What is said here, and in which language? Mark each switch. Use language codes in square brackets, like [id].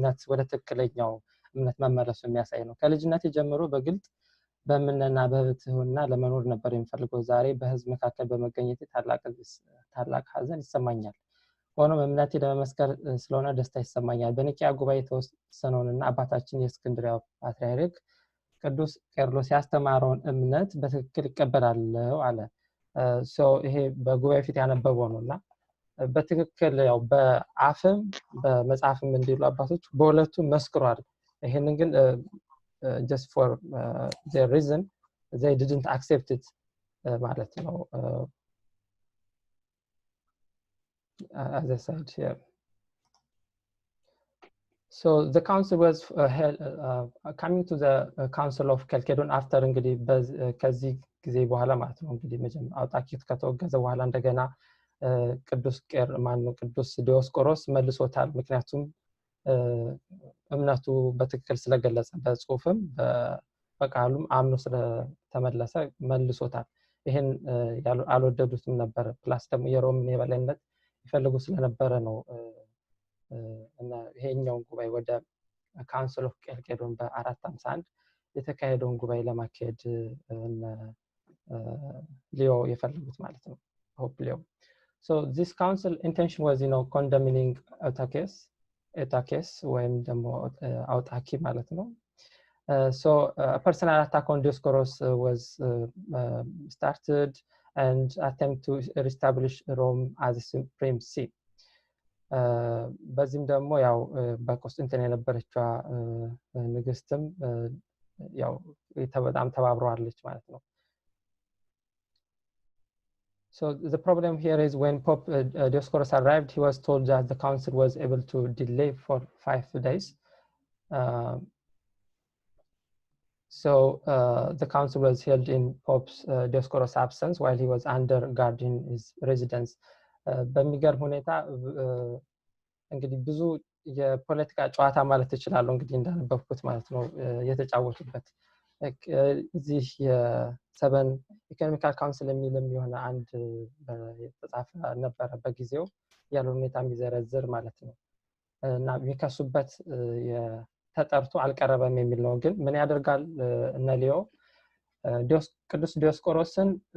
[am] ወደ ትክክለኛው እምነት መመለሱ የሚያሳይ ነው። ከልጅነት ጀምሮ በግልጽ በእምነትና በትህትና ለመኖር ነበር የሚፈልገው። ዛሬ በህዝብ መካከል በመገኘት ታላቅ ሐዘን ይሰማኛል። ሆኖም እምነቴ ለመመስከር ስለሆነ ደስታ ይሰማኛል። በኒቂያ ጉባኤ የተወሰነውንና አባታችን የእስክንድርያው ፓትርያርክ ቅዱስ ቄርሎስ ያስተማረውን እምነት በትክክል ይቀበላለሁ አለ። ይሄ በጉባኤ ፊት ያነበበው ነውና በትክክል ያው በአፍም በመጽሐፍም እንዲሉ አባቶች በሁለቱ መስክሯል። ይሄንን ግን [en] just for their reason they didn't accept it [am] ማለት ነው [en] as I said here. So the council was coming to the council of Chalcedon after [am] እንግዲህ ከዚህ ጊዜ በኋላ ማለት ነው እንግዲህ መጀመሪያ አውጣቂት ከተወገዘ በኋላ እንደገና ቅዱስ ዲዮስቆሮስ መልሶታል። ምክንያቱም እምነቱ በትክክል ስለገለጸ በጽሁፍም በቃሉም አምኖ ስለተመለሰ መልሶታል። ይሄን አልወደዱትም ነበር። ፕላስ ደግሞ የሮምን የበላይነት ይፈልጉ ስለነበረ ነው እና ይሄኛውን ጉባኤ ወደ ካውንስል ኦፍ ኬልቄዶን በ451 የተካሄደውን ጉባኤ ለማካሄድ ሊዮ የፈለጉት ማለት ነው ሆፕ ሊዮ። [en] So this council intention was condemning Eutyches [am] ወይም ደግሞ አውጣኪ ማለት ነው። [en] So a personal attack on Dioscoros was started and attempt to reestablish Rome as a supreme see. [am] በዚህም ደግሞ ያው በኮንስታንቲን የነበረችው ንግስትም ያው በጣም ተባብረዋለች ማለት ነው። [en] So the problem here is when Pope Dioscoros arrived, he was told that the council was able to delay for 5 days. So the council was held in Pope Dioscoros' absence while he was under guard in his residence. [am] በሚገርም ሁኔታ እንግዲህ ብዙ የፖለቲካ ጨዋታ ማለት ይችላል እንግዲህ እንዳነበብኩት ማለት ነው የተጫወቱበት እዚህ የሰበን ኢኮኖሚካል ካውንስል የሚልም የሆነ አንድ የተጻፈ ነበረ በጊዜው ያለው ሁኔታ የሚዘረዝር ማለት ነው እና የሚከሱበት ተጠርቶ አልቀረበም የሚል ነው። ግን ምን ያደርጋል እነ ሊዮ ቅዱስ ዲዮስቆሮስን